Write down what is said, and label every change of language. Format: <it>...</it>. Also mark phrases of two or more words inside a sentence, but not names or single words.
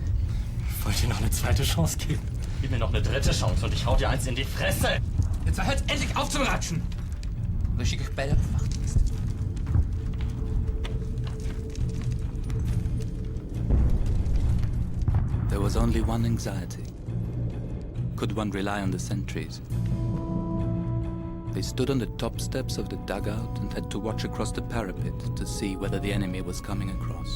<de>Ich wollte dir noch eine zweite Chance geben. Gib mir noch eine dritte Chance und ich hau dir eins in die Fresse. Jetzt hört endlich auf zu ratschen.</de> <nl>Dan schik ik bij de wachtlijst.</nl> <en>There was only one anxiety. Could one rely on the sentries? They stood on the top steps of the dugout and had to watch across the parapet to see whether the enemy was coming across.</en>